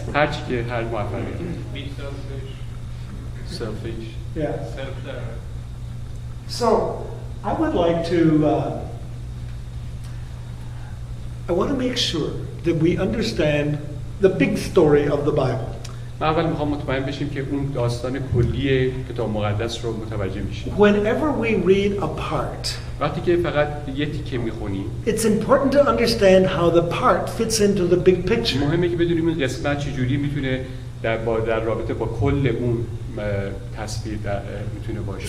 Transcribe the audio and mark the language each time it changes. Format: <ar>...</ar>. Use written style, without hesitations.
<fa>هر چی که هر موفقیت.</fa> <en>Selfish. Yes. So, I would like to. I want to make sure that we understand the big story of the Bible.</en> <fa>من اول میخوام مطمئن بشیم که اون داستان کلی کتاب مقدس رو متوجه میشیم.</fa> <en>Whenever we read a part,</en> <fa>وقتی که فقط یه تیکه میخونیم،</fa> <en>it's important to understand how the part fits into the big picture.</en> <fa>مهمه که بدونیم این قسمت چجوری میتونه در رابطه با کل اون تصویر میتونه باشه.</fa>